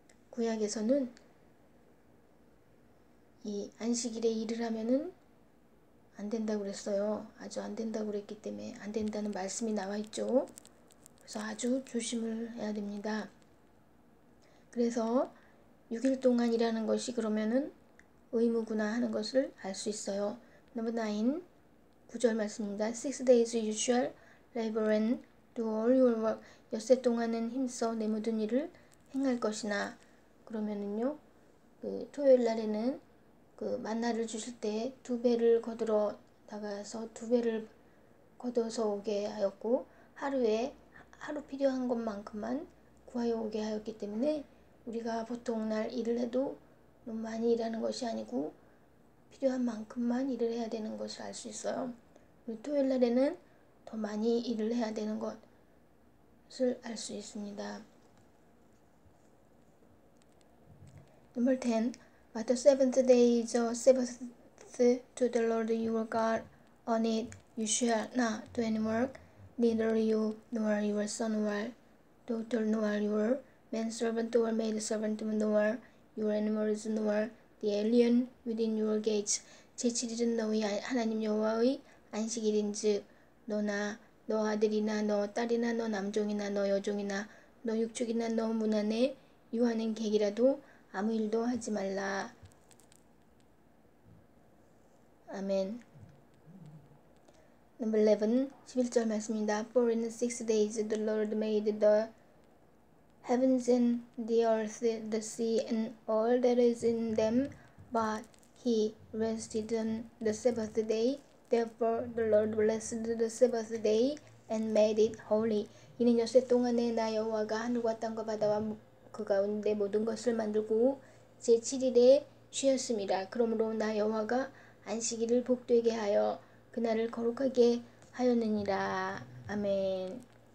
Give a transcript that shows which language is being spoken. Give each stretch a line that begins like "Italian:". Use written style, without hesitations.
Korean: 구약에서는 이 안식일에 일을 하면은 안 된다고 그랬어요. 아주 안 된다고 그랬기 때문에 안 된다는 말씀이 나와 있죠. 그래서 아주 조심을 해야 됩니다. 그래서 6일 동안 일하는 것이 그러면은 의무구나 하는 것을 알 수 있어요.
English: Number 9.
Korean: 9절 말씀입니다.
English: 6 days you shall labor and do all your work.
Korean: 엿새 동안은 힘써 내 모든 일을 행할 것이나. 그러면은요, 토요일 날에는 만나를 주실 때 2배를 거들어 나가서 2배를 거둬서 오게 하였고 하루 필요한 것만큼만 구하여 오게 하였기 때문에 우리가 보통 날 일을 해도 너무 많이 일하는 것이 아니고 필요한 만큼만 일을 해야 되는 것을 알 수 있어요. 토요일 날에는 더 많이 일을 해야 되는 것을 알 수 있습니다.
English: Number 10. But the seventh day is a Sabbath to the Lord your God. On it you shall not do any work, neither you nor your son nor daughter nor your manservant or maidservant nor your animals nor the alien within your gates.
Korean: 제7일은 너희 하나님 여호와의 안식일인즉 너나 너 아들이나 너 딸이나 너 남종이나 너 여종이나 너 육축이나 너 문 안에 유하는 객이라도 아무 일도 하지 말라. 아멘.
English: Number 11.
Korean: 11절 말씀입니다.
English: For in 6 days the Lord made the heavens and the earth, the sea, and all that is in them, but he rested on the Sabbath day. Therefore the Lord blessed the Sabbath day and made it holy.
Korean: 이는 엿새 동안에 나 여호와가 하늘과 땅과 바다와 그 가운데 모든 것을 만들고 제7일에 쉬었습니다. 그러므로 나 여호와가 안식일을 복되게 하여 그날을 거룩하게 하였느니라. 아멘.